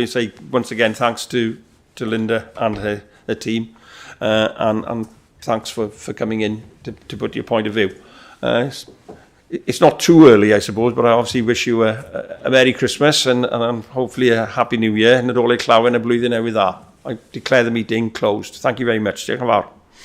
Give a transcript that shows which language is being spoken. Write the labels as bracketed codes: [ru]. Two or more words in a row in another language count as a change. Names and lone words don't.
[en] Say once again thanks to Linda and her team, and thanks for coming in to put your point of view. It's not too early, I suppose, but I obviously wish you a Merry Christmas and hopefully a Happy New Year, and [cy] Nadolig Llawen y blwyddyn newydd dda. [en] I declare the meeting closed. Thank you very much. [cy] Diolch yn fawr.